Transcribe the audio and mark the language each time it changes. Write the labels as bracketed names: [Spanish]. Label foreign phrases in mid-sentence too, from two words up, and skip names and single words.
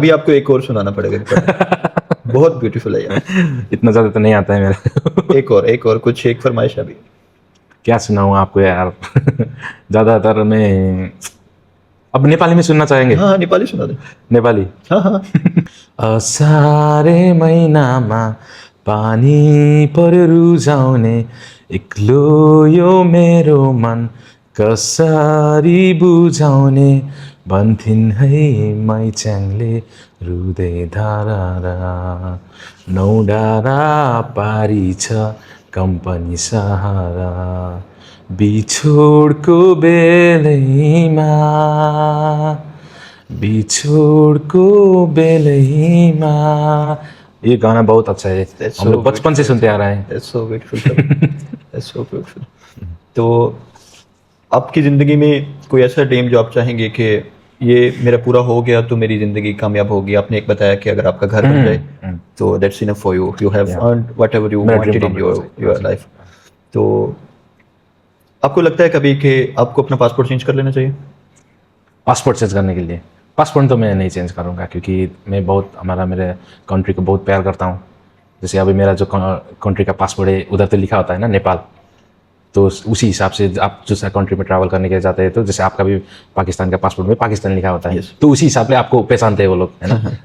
[Hindi] अभी आपको एक और सुनाना पड़ेगा। बहुत ब्यूटीफुल है यार। इतना ज़्यादा तो नहीं आता है मेरा। एक और कुछ एक फरमाइश अभी। क्या सुनाऊँ आपको यार? ज़्यादातर मैं अब नेपाली में सुनना चाहेंगे। हाँ नेपाली सुना दे। नेपाली। हाँ हाँ [Nepali] असारे महिनामा पानी पर्यो रुझाउने, एक्लो यो मेरो मन कसरी बुझाउने, भन्थिन् है मैच्याङले रुँदै धारा, नौ डाँडा पारी छ कम्पनी सहारा, बिछोडको बेलैमा, बिछोडको बेलैमा। [Hindi] ये गाना बहुत अच्छा है, That's हम लोग so बचपन से सुनते आ रहे हैं। [English] That's so beautiful. That's so beautiful. [Hindi] तो आपकी ज़िंदगी में कोई ऐसा ड्रीम जो आप चाहेंगे कि ये मेरा पूरा हो गया तो मेरी ज़िंदगी कामयाब होगी? आपने एक बताया कि अगर आपका घर बन जाए तो [English] that's enough for you, you have earned whatever you [Hindi] मेरा [English] वांटेड dream इन complete your life. [Hindi] तो आपको लगता है कभी कि आपको अपना पासपोर्ट चेंज कर लेना चाहिए? पासपोर्ट चेंज करने के लिए पासपोर्ट तो मैं नहीं चेंज करूँगा, क्योंकि मैं बहुत मेरे कंट्री को बहुत प्यार करता हूँ। जैसे अभी मेरा जो कंट्री का पासपोर्ट है उधर तो लिखा होता है ना नेपाल, तो उसी हिसाब से आप दूसरा कंट्री में ट्रैवल करने के लिए जाते हैं, तो जैसे आपका भी पाकिस्तान का पासपोर्ट में पाकिस्तान लिखा होता है, तो उसी हिसाब से आपको पहचानते हैं वो लोग, है ना।